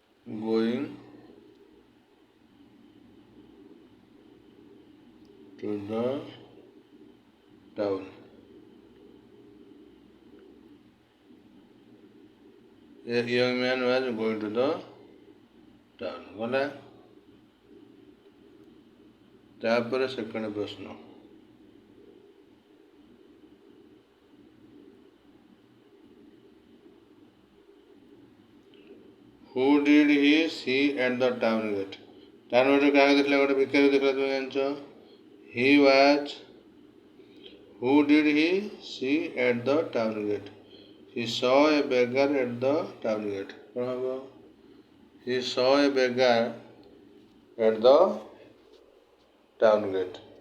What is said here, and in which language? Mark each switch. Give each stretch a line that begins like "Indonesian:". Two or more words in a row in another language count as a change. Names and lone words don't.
English: going to the town. A young man was going to the town.
Odia: ଗଲା। ତାପରେ ସେକେଣ୍ଡ ପ୍ରଶ୍ନ।
English: Who did he see at the town gate? town gate
Odia: କାହାକୁ ଦେଖିଲା? ଗୋଟେ ଭିକାରୀ ଦେଖିଲା। ତୁମେ ଜାଣିଛ?
English: He was. Who did he see at the town gate? He saw a beggar at the town gate.
Odia: କ'ଣ ହବ?
English: He saw a beggar at the town gate.